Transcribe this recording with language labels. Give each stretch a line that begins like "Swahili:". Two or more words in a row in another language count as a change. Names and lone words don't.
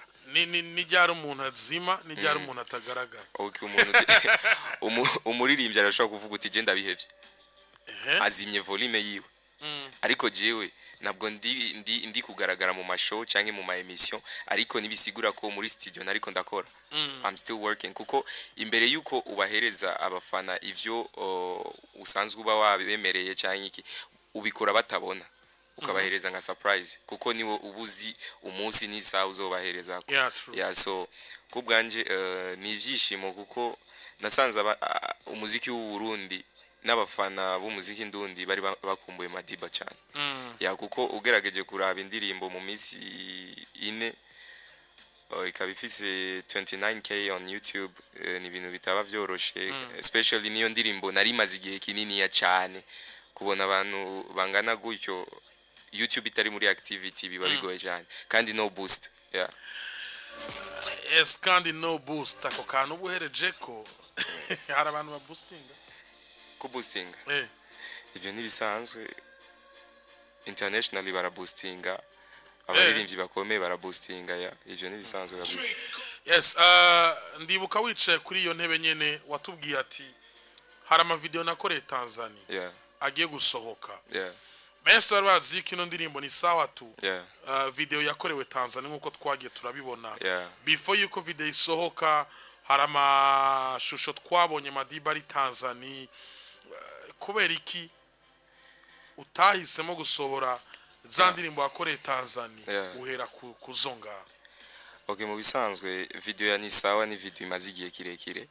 Rundi: Ni ryari umuntu azima, ni ryari umuntu atagaragara? Okay, umuririmbyi arashobora kuvuga uti je ndabihevye, azimye volume yiwe, ariko jewe nabwo ndi kugaragara mu mashow cyangwa mu ma emission ariko nibisigura ko muri studio nariko ndakora.
English: I'm still working
Rundi: kuko imbere yuko ubahereza abafana ivyo usanzwe uba wabemereye cyangwa iki ubikora batabona ukabahereza nka surprise kuko niwo ubuzi umunsi n'isaha uzobahereza. Yeah, so kubwanje ni ivyishimo kuko nasanze umuziki w'u Burundi n'abafana b'umuziki ndundi bari bakumbuye Madiba cyane. Ya kuko ugerageje kuraba indirimbo mu minsi ine ikaba ifise 29k on YouTube, ni ibintu bitaba byoroshe, especially niyo ndirimbo nari maze igihe kinini ya cyane kubona abantu bangana gutyo YouTube itari muri activity biba bigoye cyane kandi no boost. Yeah. Yes, kandi no boost ako kantu ubuhereje ko hari abantu ba boostinga ku boosting ivyo nibisanzwe internationally bara boostinga abaririmbyi bakomeye bara boostinga. Ya ivyo nibisanzwe kabisa. Yes, ndibuka wicaye kuri iyo ntebe nyene watubwiye ati hari ama video nakoreye Tanzania. Yeah. Agiye gusohoka. Yeah. Benshi bari bazi kino ndirimbo ni sawa tu. Yeah. Video yakorewe Tanzania nkuko twagiye turabibona. Yeah. Before yuko video isohoka hari amashusho twabonye Madiba ari Tanzania. Kubera iki utahisemo gusohora za ndirimbo yakoreye Tanzania uhera kuzonga? Okay, mu bisanzwe video ya ni sawa ni video imaze igihe kirekire.